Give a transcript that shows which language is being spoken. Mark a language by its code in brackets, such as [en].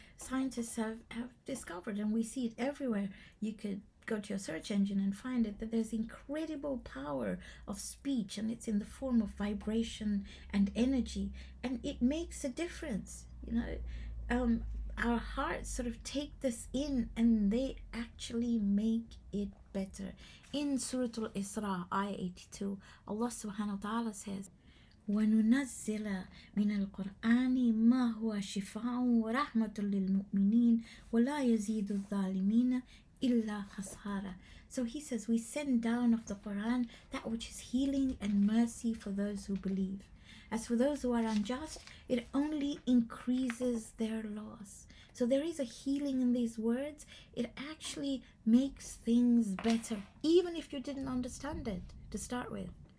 [en] Scientists have discovered, and we see it everywhere. You could go to your search engine and find it, that there's incredible power of speech, and it's in the form of vibration and energy, and it makes a difference. You know, our hearts sort of take this in and they actually make it better. In Surah Al-Isra, Ayah 82, Allah subhanahu wa ta'ala says, [ar] وَنُنَزِّلَ مِنَ الْقُرْآنِ مَا هُوَ شِفَاءٌ وَرَحْمَةٌ لِلْمُؤْمِنِينَ وَلَا يَزِيدُ الظَّالِمِينَ إِلَّا خَسَارًا. [en] So he says, we send down of the Quran that which is healing and mercy for those who believe. As for those who are unjust, it only increases their loss. So there is a healing in these words. It actually makes things better, even if you didn't understand it to start with.